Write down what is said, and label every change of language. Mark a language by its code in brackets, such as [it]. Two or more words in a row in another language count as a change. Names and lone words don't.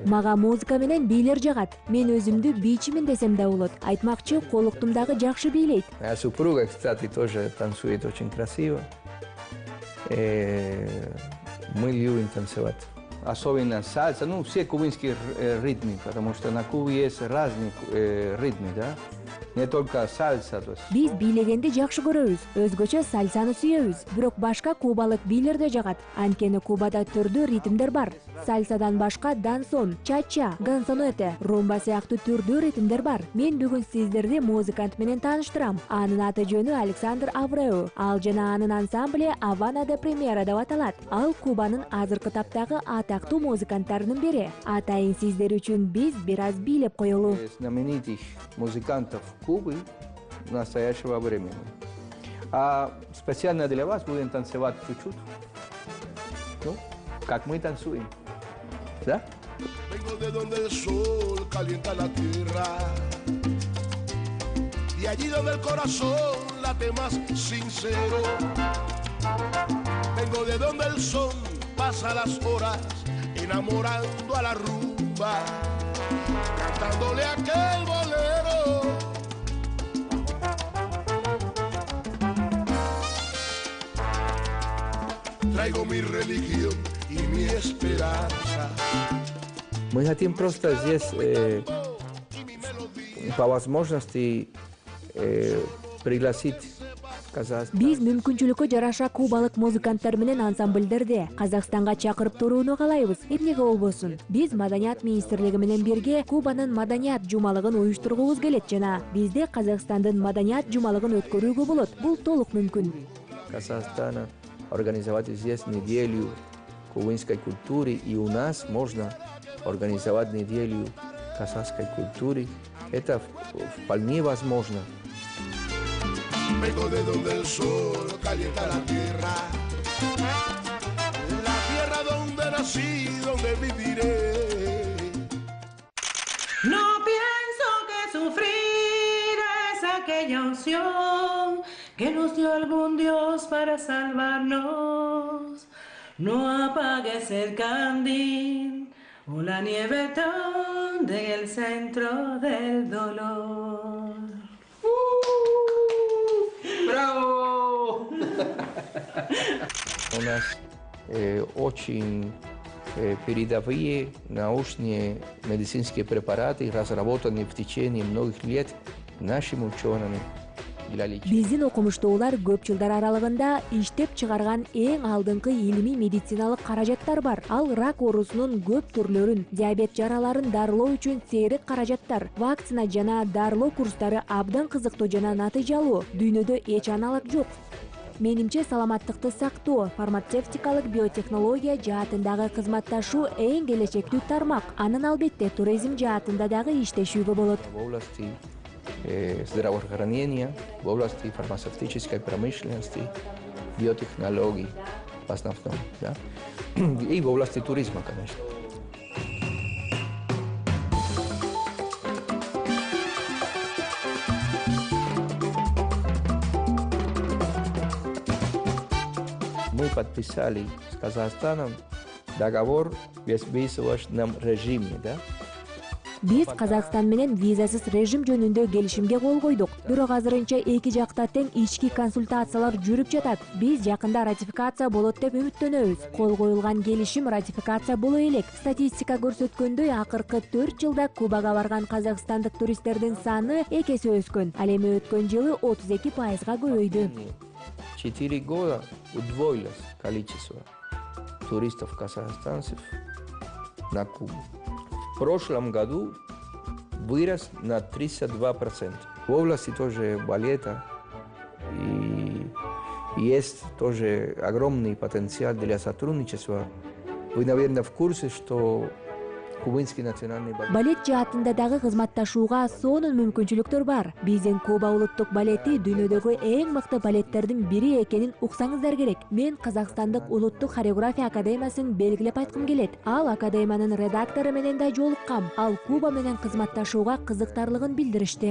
[ky] Мага музыка менен бийлер жагат. Мен өзүмдү бийчимин десем да болот. Айтмакчы, колуктумдагы жакшы бийлейт. [ru] Моя супруга, кстати, тоже танцует очень красиво. Мы любим танцевать. Особенно сальса, ну, все кубинские ритмы, потому что на Кубе есть разные ритмы, да? Не только сальса, то есть... [ky] Биз бийлегенди жакшы көрөбүз, өзгөчө сальсаны сүйөбүз. Бирок башка кубалык бийлер да жагат. Анткени Кубада түрдүү ритмдер бар. Сальсадан башка дансон, чача, гансонете, румба сыяктуу түрдүү ритмдер бар. Мен бүгүн сиздерди музыкант менен тааныштырам. Анын аты жөнү Александр Авреу. Ал жана анын ансамбле Havana de Primera деп аталат. Ал Кубанын азыркы таптагы атактуу музыканттарынын бири. Атайын сиздер үчүн биз бир аз бийлеп коелу. [ru] Знаменитых музыкантов Кубы настоящего времени. А специально для вас будем танцевать чуть-чуть. Ну, как мы танцуем. Да? [es] Vengo de donde el sol calienta la tierra y allí donde el corazón late más sincero. Vengo de donde el sol pasa las horas enamorando a la rumba, cantándole aquel bolero. Traigo mi religión y mi esperanza. [ru] Мы хотим просто здесь по возможности пригласить казахстан. [ky] Биз мүмкүнчүлүккө жараша кубалык музыканттар менен ансамбльдерди Казакстанга чакырып турууну каалайбыз. Эмнеге болбосун? Биз Маданият министрлиги менен бирге Кубанын маданият жумалыгын уюштургубуз келет жана бизде Казакстандын маданият жумалыгын өткөрүүгө болот. Бул толук мүмкүн. [ru] Казахстана организовать здесь неделю кубинской культуры, и у нас можно организовать неделю казахской культуры. Это вполне возможно. [es] Vengo de donde el sol calienta la tierra donde nací, donde viviré. No pienso que sufrir es aquella opción que nos dio algún Dios para salvarnos. No apagues el candil o la nieve donde el centro del dolor. ¡Bravo! [ru] У нас очень передовые научные медицинские препараты, разработанные в течение многих лет нашими учеными. [ky] Биздин окумуштуулар көп жылдар аралыгында иштеп чыгарган эң алдыңкы илимий медициналык каражаттар бар. Ал рак оорусунун көп түрлөрүн, диабет жараларын дарылоо үчүн сейрек каражаттар, вакцина жана дарылоо курстары абдан кызыктуу жана натыйжалуу. Дүйнөдө эч аналог жок. Менимче саламаттыкты сактоо, фармацевтикалык биотехнология жаатындагы кызматташуу эң келечектүү тармак. Анын албетте туризм жаатында дагы иштешүүгө болот. [ru] Здравоохранения, в области фармацевтической промышленности, биотехнологий в основном, да? И в области туризма, конечно. Мы подписали с Казахстаном договор в безвизовом режиме, да? [ky] Биз Казакстан менен визасыз режим жөнүндө келишимге кол койдук. Бирок азырынча эки жакта тең ички консультациялар жүрүп жатат. Биз жакында ратификация болот деп үмүттөнөбүз. Кол коюлган келишим ратификация боло элек. Статистика көрсөткөндөй, акыркы 4 жылда Кубага барган казакстандык туристтердин саны 2 эсе өскөн. Ал эми өткөн жылы 32%га көбөйдү. [ru] 4 года удвоилось количество. туристов казахстанцев на Кубу. В прошлом году вырос на 32%. В области тоже балета и есть тоже огромный потенциал для сотрудничества. Вы, наверное, в курсе, что Кубинский национальный балет... [ky] Балет жаатында дагы кызматташууга сонун мүмкүнчүлүктөр бар. Биздин Куба улуттук балети дүйнөдөгү эң мыкты балеттердин бири экенин уксаңыздар керек. Мен Казакстандык улуттук хореография академиясын белгилеп айткым келет. Ал академиянын редактору менен да жолуккам. Ал Куба менен кызматташууга кызыктарлыгын билдиришти.